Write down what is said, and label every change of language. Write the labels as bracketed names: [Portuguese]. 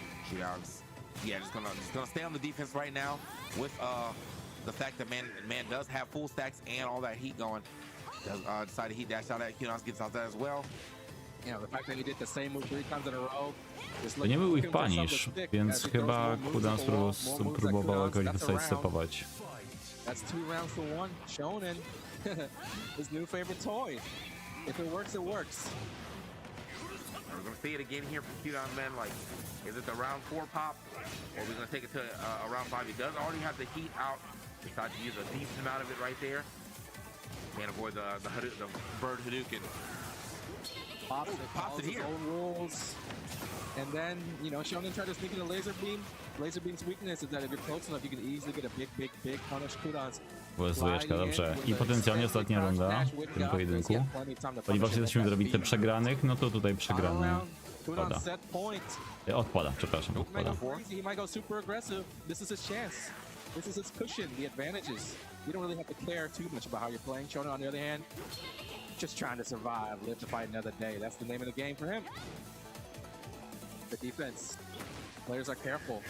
[English] Qdon's, yeah, just gonna stay on the defense right now with the fact that man does have full stacks and all that heat going. Does decide to heat dash out at Qdon's, gets out that as well. You know, the fact that he did the same move 3 times in a row. [Polish] To nie był ich punish, więc chyba Kudans próbował jakoś wysidestepować. [English] That's 2 rounds to 1. Shonen, his new favorite toy. If it works, it works. We're gonna see it again here from Qdon, man. Like, is it the round 4 pop, or are we gonna take it to a round 5? He does already have the heat out. Decided to use a decent amount of it right there. Can't avoid the bird Hadouken. Pops it here. Rules. And then, you know, Shonen tried to sneak in a laser beam. Laser beam's weakness is that if you're close enough, you can easily get a big punish Kudans. [Polish] Łezujeczka, dobrze. I potencjalnie ostatnia runda w tym pojedynku. Ponieważ jesteśmy w drabince przegranych, no to tutaj przegrany odpada. Odpada, przepraszam, odpada. [English] He might go super aggressive. This is his chance. This is his cushion, the advantages. You don't really have to care too much about how you're playing. Shonen, on the other hand, just trying to survive, live to fight another day. That's the name of the game for him. The defense. Players are careful.